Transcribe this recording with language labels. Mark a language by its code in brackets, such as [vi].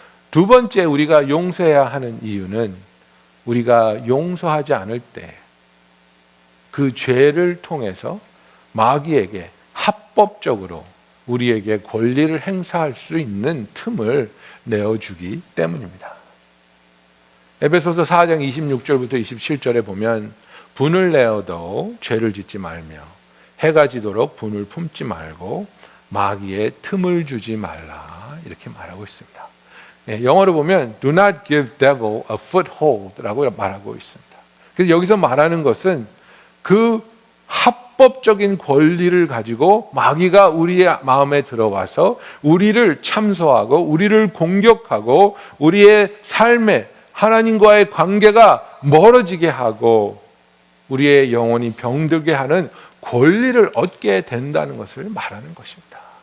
[ko] 두 번째, 우리가 용서해야 하는 이유는 우리가 용서하지 않을 때 그 죄를 통해서 마귀에게 합법적으로 우리에게 권리를 행사할 수 있는 틈을 내어주기 때문입니다. 에베소서 4장 26절부터 27절에 보면 분을 내어도 죄를 짓지 말며 해가 지도록 분을 품지 말고 마귀에 틈을 주지 말라, 이렇게 말하고 있습니다. 영어로 보면 [en] Do not give devil a foothold [ko] 라고 말하고 있습니다. 그래서 여기서 말하는 것은 그 합법적인 권리를 가지고 마귀가 우리의 마음에 들어와서 우리를 참소하고 우리를 공격하고 우리의 삶에 하나님과의 관계가 멀어지게 하고 우리의 영혼이 병들게 하는 권리를 얻게 된다는 것을 말하는 것입니다.